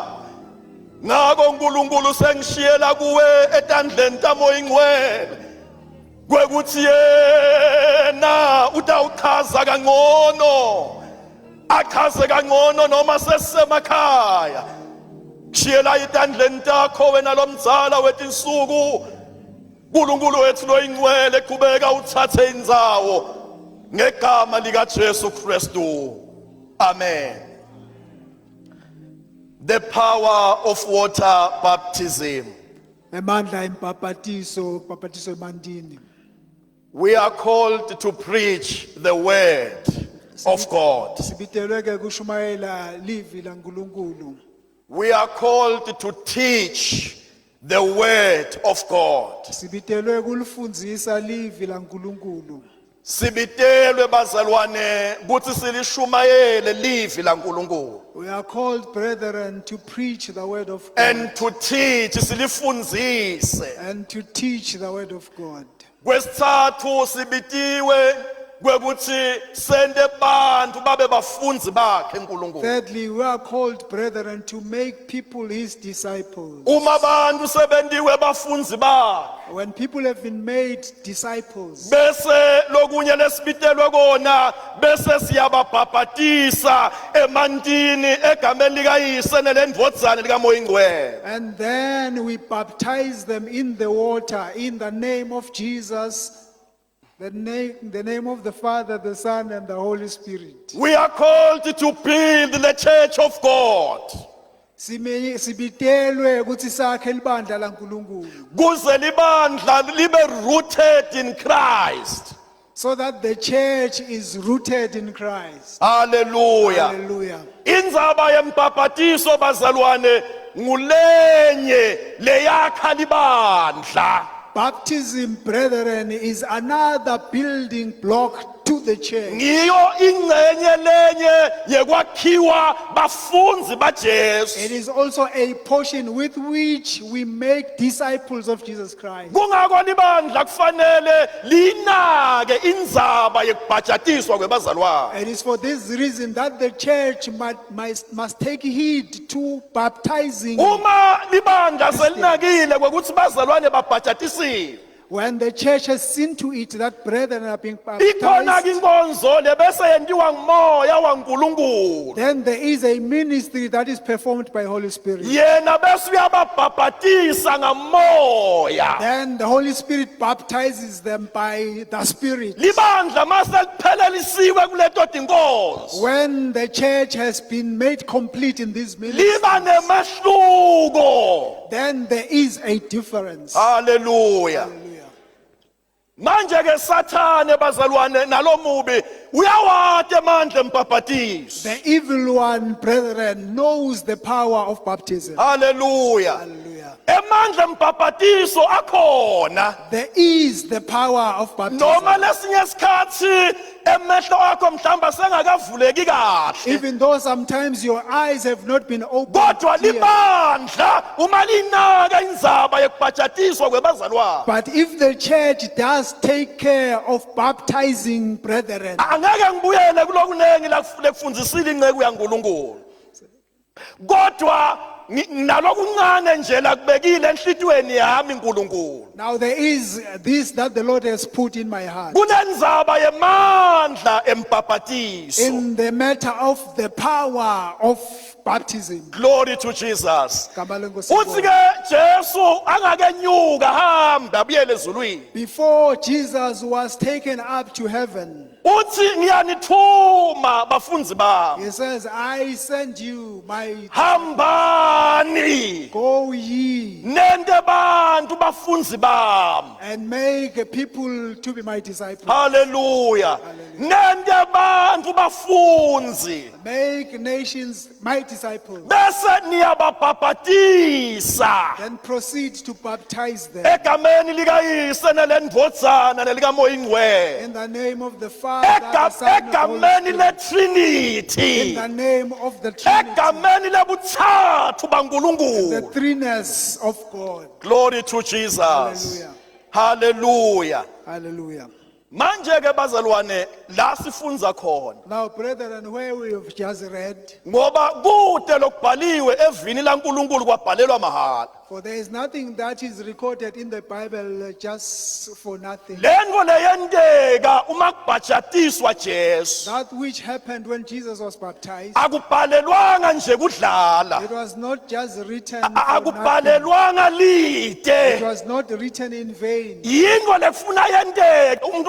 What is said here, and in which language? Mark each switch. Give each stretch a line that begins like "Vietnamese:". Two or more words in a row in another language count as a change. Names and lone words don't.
Swati: Ngako uNkulunkulu sengishiyela kuwe etandleni kaMoya Ingcwele kwekuthi yena utawuchaza kangcono, achaze kangcono noma sesemakhaya. Shiyela etandleni takho wena lomdzala wetinsuku, uNkulunkulu wethu loyingcwele, qhubeka uthathe indzawo ngegama lika Jesu Kristu. Amen.
English: The power of water baptism.
Swati: Emandla impapatiso, papatiso emandini.
English: We are called to preach the word of God.
Swati: Sibitelwe ke kushumayela livi la nkulunkulu.
English: We are called to teach the word of God.
Swati: Sibitelwe kulifundzisa livi la nkulunkulu. Sibitelwe bazalwane kuthi silishumayele livi la nkulunkulu.
English: We are called, brethren, to preach the word of God And to teach silifundzise. and to teach the word of God.
Swati: Kwesithathu sibitiwe kwekuthi sende bantu babe bafundzi bakhe uNkulunkulu.
English: Thirdly, we are called, brethren, to make people his disciples.
Swati: Uma bantu sebendiwe bafundzi bakhe,
English: When people have been made disciples,
Swati: bese lokunye lesibitelwe kona bese siyababhaphatisa emantini egameni likayise nelendvodzana likaMoya Ingcwele.
English: and then we baptize them in the water in the name of Jesus, the name of the Father, the Son, and the Holy Spirit. We are called to build the church of God.
Swati: Sibitelwe ukuthi sakhe libandla la nkulunkulu, Kuze libandla libe
English: rooted in Christ. so that the church is rooted in Christ. Hallelujah. Hallelujah.
Swati: Indzaba yembhaphathiso bazalwane ngulenye leyakha libandla.
English: Baptism, brethren, is another building block to the church.
Swati: Ngiyo ingcenye lenye yekwakhiwa bafundzi baJesu.
English: It is also a portion with which we make disciples of Jesus Christ.
Swati: Kungako libandla kufanele linake indzaba yekubhajatiswa kwebazalwane.
English: It is for this reason that the church must take heed to baptizing.
Swati: Uma libandla selinakile kwekuthi bazalwane babhajatisiwe,
English: When the church has seen to it that brethren are being
Swati: ikhona
English: baptized,
Swati: inkonzo lebese yenziwa ngumoya waNkulunkulu.
English: then there is a ministry that is performed by Holy Spirit.
Swati: Yena bese uyababhaphatisa ngamoya.
English: Then the Holy Spirit baptizes them by the Spirit.
Swati: Libandla mase liphelelisiwe kuleto tinkonzo,
English: When the church has been made complete in this ministry,
Swati: liba nemehluko.
English: then there is a difference. Hallelujah. Hallelujah.
Swati: Manje ke Sathane bazalwane nalomubi uyawade amandla embhaphathiso.
English: The evil one, brethren, knows the power of baptism. Hallelujah. Hallelujah.
Swati: Emandla embhaphathiso akhona.
English: There is the power of baptism.
Swati: Noma lesinye isikhathi emehlo akho mhlamba sengakavuleki kahle,
English: Even though sometimes your eyes have not been opened,
Swati: kodwa
English: clearly.
Swati: libandla uma linaka indzaba yekubhajatiswa kwebazalwane,
English: But if the church does take care of baptizing brethren,
Swati: angeke ngibuyele kulokunengi lekufundisile inceku yaNkulunkulu, kodwa nalokuncane nje lakubekile enhlitweni yami uNkulunkulu.
English: Now there is this that the Lord has put in my heart.
Swati: Kunendzaba yemandla empapatiso.
English: In the matter of the power of baptism. Glory to Jesus.
Swati: Gama lenkosi Uthi libonge. ke Jesu angakenyuka hamba abuyele ezulwini.
English: Before Jesus was taken up to heaven,
Swati: Uthi ngiyanithuma bafunzi bami.
English: he says, I send you my,
Swati: Hambani
English: go ye
Swati: nende bantu bafunzi bami.
English: and make people to be my disciples.
Swati: Hallelujah. Nende bantu bafunzi.
English: Make nations my disciples.
Swati: Bese niyabapapatisa.
English: Then proceed to baptize them.
Swati: Egameni likayise nelendvodzana nelikamoya ingcwele.
English: In the name of the Father, the Son, and the Holy
Swati: Egameni
English: Spirit.
Swati: leTrinity.
English: In the name of the Trinity,
Swati: Egameni lebutsatfu
English: the
Swati: baNkulunkulu.
English: threeness of God. Glory to Jesus. Hallelujah. Hallelujah. Hallelujah.
Swati: Manje ke bazalwane la sifundza khona.
English: Now, brethren, where we have just read,
Swati: Ngoba kude lokubhaliwe evini laNkulunkulu kwabhalelwa mahala.
English: for there is nothing that is recorded in the Bible just for nothing.
Swati: Lento leyenteka uma kubhajatiswa Jesu.
English: That which happened when Jesus was baptized,
Swati: Akubhalelwanga nje kudlala.
English: it was not just written for nothing.
Swati: Akubhalelwanga
English: It
Swati: lite.
English: was not written in vain.
Swati: Yinto lekufuna yenteke umuntu